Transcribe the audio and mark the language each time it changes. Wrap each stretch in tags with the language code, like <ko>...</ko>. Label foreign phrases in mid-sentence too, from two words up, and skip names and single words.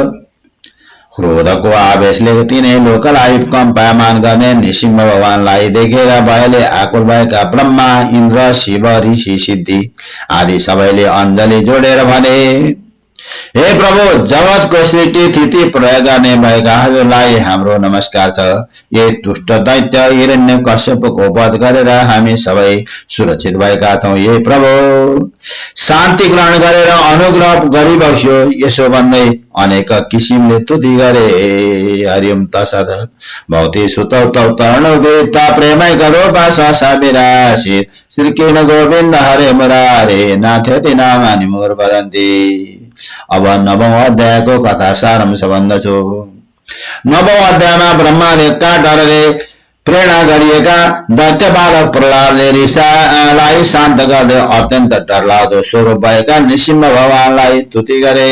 <ne>क्रोधको आवेशले तिनै लोकलाई कम्पायमान गर्ने नृसिंह भगवानलाई देखेर भयले आकुल भएका ब्रह्मा, इन्द्र, शिव, ऋषि, सिद्धि आदि सबैले अञ्जली जोडेर भने, हे प्रभु, जगतको सृष्टि स्थिति प्रयोग गर्ने भएका हजुरलाई हाम्रो नमस्कार छ। यही दुष्ट दैत्य हिरण्यकश्यपको वध गरेर हामी सबै सुरक्षित भएका छौँ। हे प्रभु, शान्ति ग्रहण गरेर अनुग्रह गरिबक्स्यो। यसो भन्दै अनेक किसिमले स्तुति गरे।</ne> <sa>हरिओम तत्सत्। भौति सुतौ तौ तरणोगीता प्रेमै करो पासा विरासित श्री कृष्ण गोविन्द हरे मुरारे नाथ्यति नामानि मोर वदन्ति।</sa> <ne>अब 9औं अध्यायको कथा सारांश भन्दछु। 9औं अध्यायमा ब्रह्माले काँटाले प्रेरणा गरिएका दैत्य बालक प्रहलादले ऋषिलाई शान्त गर्दै अत्यन्त डरलाग्दो स्वरूप भएका नृसिंह भगवानलाई स्तुति गरे।</ne>